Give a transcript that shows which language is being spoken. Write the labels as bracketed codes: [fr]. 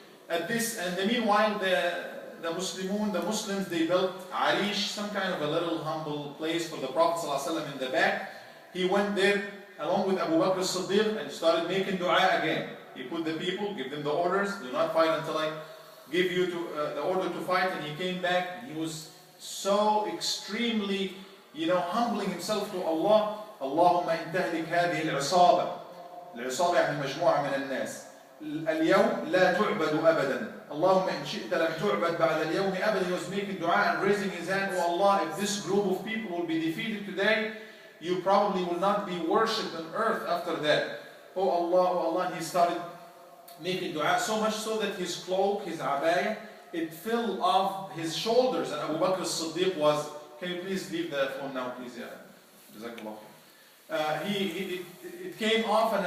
[en] At this, and the meanwhile, the Muslims, they built Arish, some kind of a little humble place for the Prophet ﷺ in the back. He went there along with Abu Bakr as-Siddiq and started making dua again. He put the people, give them the orders, do not fight until I give you the order to fight. And he came back, and he was so extremely, humbling himself to Allah. [ar] اللهم إن تهلك هذه العصابة يعني مجموعة من الناس اليوم لا تعبد أبدا اللهم إن شئت لم تعبد بعد اليوم أبدا. [en] He was making dua and raising his hand, oh Allah, if this group of people will be defeated today, you probably will not be worshipped on earth after that. Oh Allah, and he started making dua so much so that his cloak, his abaya, it fell off his shoulders. And Abu Bakr as-Siddiq was, can you please leave the phone now, please? Yeah. Jazakallah. It came off and